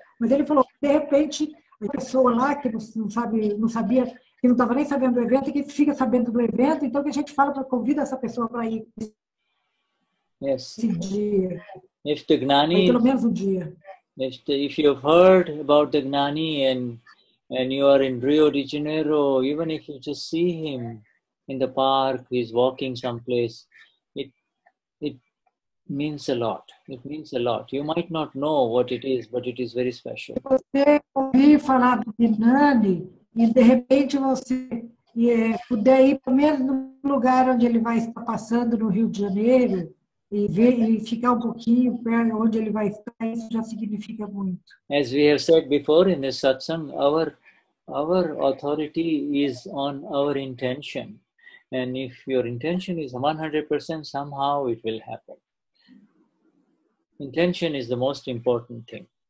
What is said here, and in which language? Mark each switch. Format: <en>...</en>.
<pt>Mas ele falou, de repente, a pessoa lá que não sabia, que não estava nem sabendo do evento, e que fica sabendo do evento, então que a gente fala, convida essa pessoa para ir</pt> <en>Yes.</en> <pt>esse dia.</pt> <en>If the Gnani,</en> <pt>pelo menos um dia.</pt> <en>If you've heard about the Gnani and you are in Rio de Janeiro, even if you just see him in the park, he's walking someplace, it means a lot. It means a lot. You might not know what it is, but it is very special.</en> <pt>Você ouvir falar do Gnani e de repente você puder ir pelo menos no lugar onde ele vai estar passando no Rio de Janeiro e ver e ficar um pouquinho perto onde ele vai estar, isso já significa muito.</pt> <en>As we have said before in this satsang, our authority is on our intention. And if your intention is 100%, somehow it will happen. Intention is the most important thing.</en>